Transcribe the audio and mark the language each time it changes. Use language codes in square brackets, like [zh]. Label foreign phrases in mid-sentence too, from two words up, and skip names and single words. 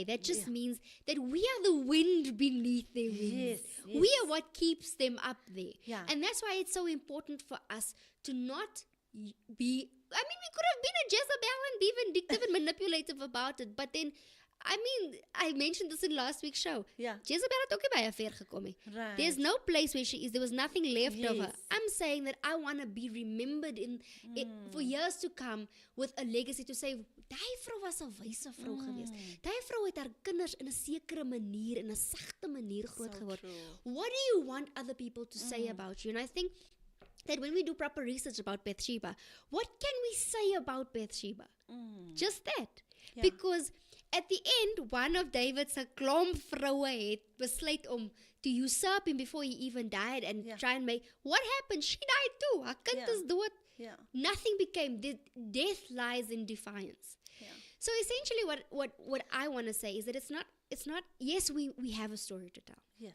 [en] That just means that we are the wind beneath their wings. Yes, We are what keeps them up there. Yeah. And that's why it's so important for us to not be, I mean, we could have been a Jezebel and be vindictive and manipulative about it, but then, I mean, I mentioned this in last week's show. Yeah. [af] Jezebel het ook nie baie ver gekom nie. [en] Right. There's no place where she is. There was nothing left of her. Yes. I'm saying that I want to be remembered for years to come with a legacy to say, [af] daai vrou was 'n wyse vrou geweest. Daai vrou het haar kinders in 'n sekere manier, in 'n sagte manier groot geword. [en] true. What do you want other people to say about you? And I think that when we do proper research about Bathsheba, what can we say about Bathsheba? Just that. Yeah. Because at the end, one of David's [af] klomp vroue het besluit om [en] to usurp him before he even died and try and make... What happened? She died too. [af] Haar kind [en] Yeah. [af] is dood. [en] Yeah. Nothing became... Death lies in defiance. Yeah. So essentially what I want to say is that it's not... Yes, we have a story to tell. Yes.